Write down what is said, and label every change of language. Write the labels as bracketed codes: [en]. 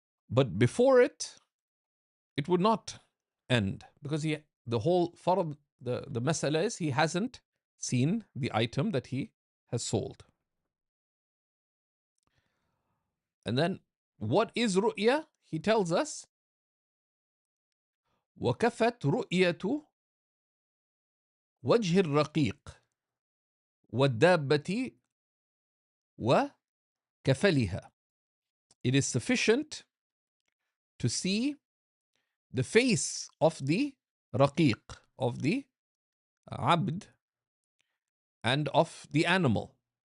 [en] But before it, it would not end because the whole farad, the masala is he hasn't seen the item that he has sold. And then what is ru'ya? He tells us [ar] وكفت رؤية وجه الرقيق والدابة وكفلها. [en] It is sufficient to see the face of the raqiq, of the abd, and of the animal.